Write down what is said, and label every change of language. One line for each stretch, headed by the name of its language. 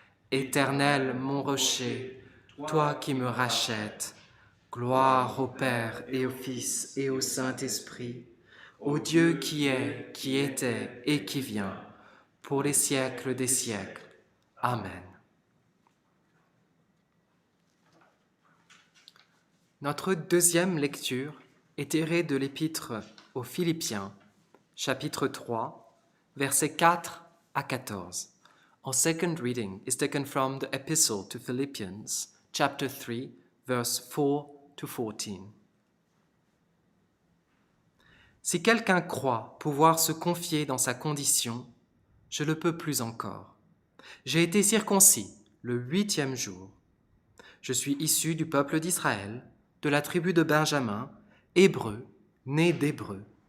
French: Éternel, mon rocher, toi qui me rachètes, gloire au Père et au Fils et au Saint-Esprit, au Dieu qui est, qui était et qui vient, pour les siècles des siècles. Amen. Notre deuxième lecture est tirée de l'épître aux Philippiens, chapitre 3, versets 4 à 14.
English: Our second reading is taken from the Epistle to Philippians, chapter 3, verse 4 to 14.
French: Si quelqu'un croit pouvoir se confier dans sa condition, je le peux plus encore. J'ai été circoncis le 8e jour. Je suis issu du peuple d'Israël, de la tribu de Benjamin, hébreu, né d'hébreu.